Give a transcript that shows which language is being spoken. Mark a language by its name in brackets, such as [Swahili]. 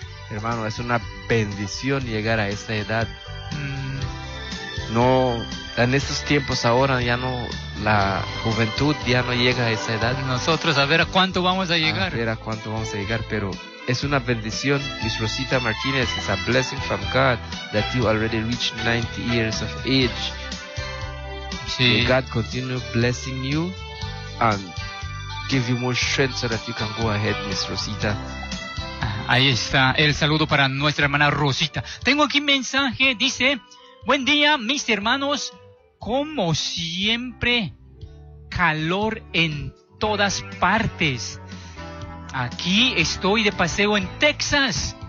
[Spanish] Hermano, es una bendición llegar a esta edad. No, en estos tiempos ahora ya no, la juventud ya no llega a esa edad. Nosotros a ver a cuánto vamos a llegar. A ver a cuánto vamos a llegar, pero es una bendición, Miss Rosita Martinez. [English] It's a blessing from God that you already reached 90 years of age. [Spanish] Sí. [English] May God continue blessing you and give you more strength so that you can go ahead, Miss Rosita. [Spanish] Ahí está el saludo para nuestra hermana Rosita. Tengo aquí un mensaje, dice: buen día, mis hermanos. Como siempre, calor en todas partes. Aquí estoy de paseo en Texas.